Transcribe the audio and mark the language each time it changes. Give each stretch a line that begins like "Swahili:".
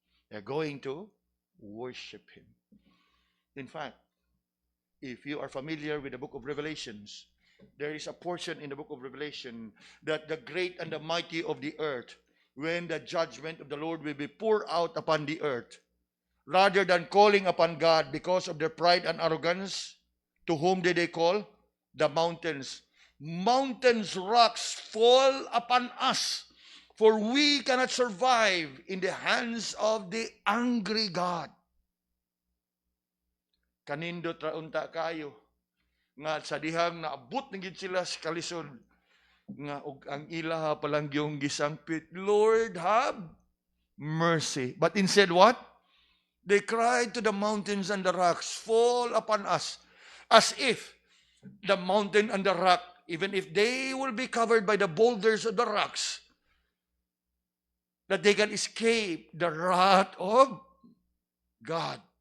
English: They're going to worship Him. In fact, if you are familiar with the book of Revelations, there is a portion in the book of Revelation that the great and the mighty of the earth, when the judgment of the Lord will be poured out upon the earth, rather than calling upon God because of their pride and arrogance, to whom did they call? The mountains. Mountains, rocks, fall upon us, for we cannot survive in the hands of the angry God.
Cebuano: Kanindot raunta kayo, nga sa dihang naabot na gid sila sa kalisod, nga og ang ilaha palang yung gisangpit,
English: Lord, have mercy. But instead what? They cried to the mountains and the rocks, fall upon us, as if the mountain and the rock, even if they will be covered by the boulders of the rocks, that they can escape the wrath of God.